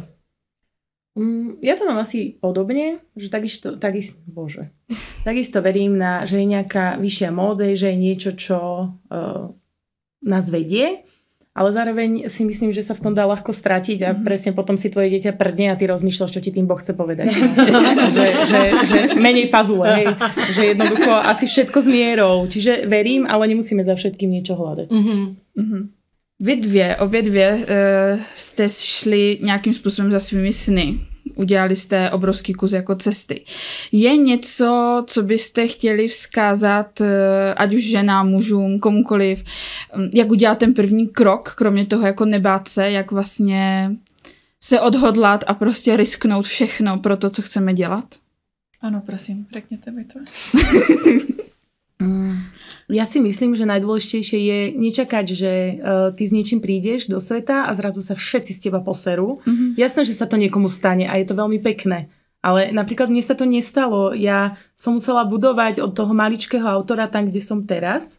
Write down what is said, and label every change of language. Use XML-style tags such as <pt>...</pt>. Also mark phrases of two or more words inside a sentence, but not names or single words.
<sk>Ja to mám asi podobne, že takisto verím, že je nejaká vyššia moc, že je niečo, čo nás vedie, ale zároveň si myslím, že sa v tom dá ľahko stratiť a presne potom si tvoje dieťa prdne a ty rozmýšľaš, čo ti tým Boh chce povedať. že menej fazule, hej. Že jednoducho asi všetko s mierou. Čiže verím, ale nemusíme za všetkým niečo hľadať.</sk> <cs>Vy obě dvě jste šli nějakým způsobem za svými sny. Udělali jste obrovský kus jako cesty. Je něco, co byste chtěli vzkázat, ať už ženám, mužům, komukoliv, jak udělat ten první krok, kromě toho jako nebát se, jak vlastně se odhodlat a prostě risknout všechno pro to, co chceme dělat? Ano, prosím, řekněte mi to.</cs> <sk>Ja si myslím, že najdôležitejšie je nečakať, že ty s niečím prídeš do sveta a zrazu sa všetci z teba poserú. Jasné, že sa to niekomu stane a je to veľmi pekné. Ale napríklad mne sa to nestalo. Ja som musela budovať od toho maličkého autora tam, kde som teraz.</sk>